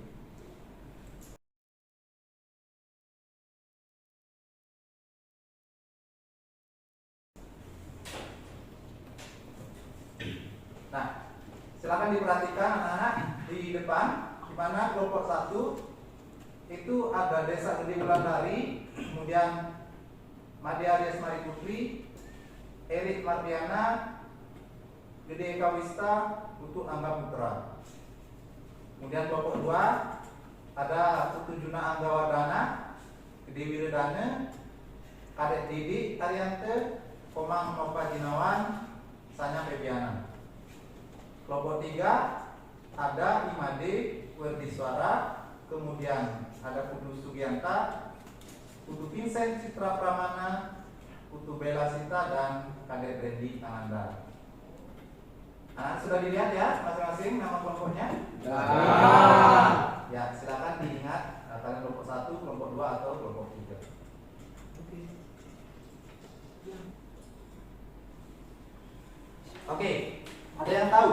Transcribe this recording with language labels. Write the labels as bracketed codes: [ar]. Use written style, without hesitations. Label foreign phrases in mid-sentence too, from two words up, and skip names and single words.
[id] Nah, silakan diperhatikan anak-anak di depan, di mana kelompok 1 itu ada Desa Gede Wulandari, kemudian Madia Aries Mari Putri, Erik Mardiana, Gede Eka Wista, Putu Angga Putra. Kemudian kelompok 2 ada Putu Juna Angga Wardana, Gede Wiredane, Kadek Didi Ariante, Komang Nova Jinawan, Sanya Febiana. Kelompok 3 ada Imade Werdiswara, kemudian ada Putu Sugianta, Putu Vincent Citra Pramana, Putu Bella Sita, dan Kadek Randy Ananda. Nah, sudah dilihat ya masing-masing nama kelompoknya? Ya, silakan diingat kalian kelompok 1, kelompok 2 atau kelompok 3. Oke, ada yang tahu?